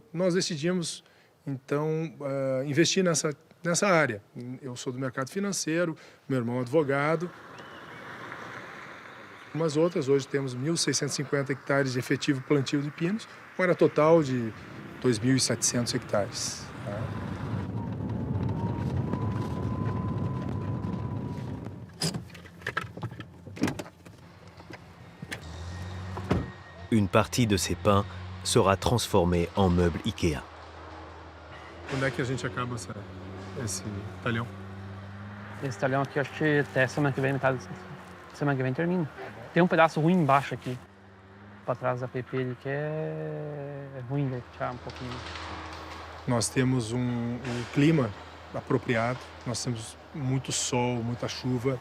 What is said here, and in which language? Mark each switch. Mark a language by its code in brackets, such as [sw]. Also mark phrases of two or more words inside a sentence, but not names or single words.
[pt] Nós decidimos, então, investir nessa área. Eu sou do mercado financeiro, meu irmão é advogado. Umas outras, hoje temos 1.650 hectares de efetivo plantio de pinos, com área total de 2.700 hectares. Tá? [fr] Une partie de ces pins sera transformée en meubles IKEA. [pt] Quando é que a gente acaba esse talhão? Esse talhão aqui, acho que até semana que vem, metade semana que vem termina. Tem pedaço ruim embaixo aqui, para trás da PP, ele que é ruim de tirar pouquinho. Nós temos um clima apropriado, nós temos muito sol, muita chuva.